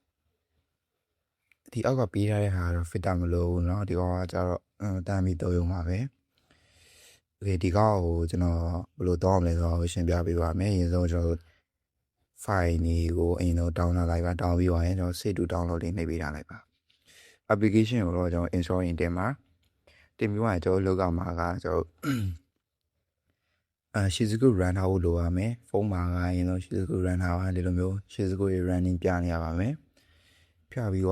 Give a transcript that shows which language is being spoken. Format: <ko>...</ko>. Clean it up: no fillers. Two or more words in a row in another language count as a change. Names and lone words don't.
<my>ပေးထားတဲ့ဟာတော့ filter မလို့เนาะဒီကောင်ကကျတော့တန်းပြီးသုံးရုံပါပဲဒီကောင်ကိုကျွန်တော်ဘယ်လိုသုံးအောင်လဲဆိုတော့ရှင်းပြပေးပါမယ်အရင်ဆုံးကျွန်တော်file တွေကိုအရင်ဆုံး download လိုက်ပါ download ပြီးသွားရင်ကျွန်တော်</my> <en>save to download</en> <my>လေးနှိပ်ပေးထားလိုက်ပါ application ကိုတော့ကျွန်တော် install ရင်တင်ပါတင်ပြီးသွားရင်ကျွန်တော်လောက်ကမှာကကျွန်တော် Shizuku run ထားဖို့လိုပါမယ်ဖုန်းမှာကအရင်ဆုံး Shizuku run ထားပါဒီလိုမျိုး Shizuku running ပြနေရပါမယ်ဖြတ်ပြီး</my>